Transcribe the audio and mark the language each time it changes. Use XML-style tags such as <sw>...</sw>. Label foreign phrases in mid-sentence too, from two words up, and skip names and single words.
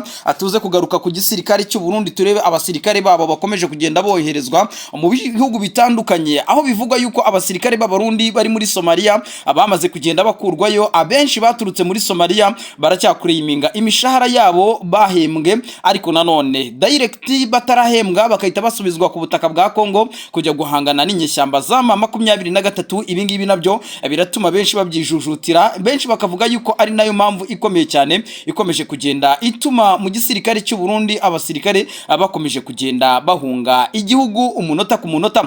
<rw>Tuze kugaruka ku gisirikare cy'u Burundi, turebe abasirikare babo bakomeje kugenda boherezwa mu bihugu bitandukanye, aho bivugwa yuko abasirikare b'Abarundi bari muri Somalia abamaze kugenda bakurwayo. Abenshi baturutse muri Somalia baracyakureyiminga imishahara yabo bahembwe, ariko nanone direct batarahembwa bakahita basubizwa ku butaka bwa Kongo kujya guhangana n'inyeshyamba za M23. Ibingibi nabyo biratuma benshi babyijujutira, benshi bakavuga yuko ari nayo mpamvu ikomeye cyane ikomeje kugenda ituma mu gisirikare cy'u Burundi abasirikare bakomeje kugenda bahunga igihugu umunota ku munota.</rw>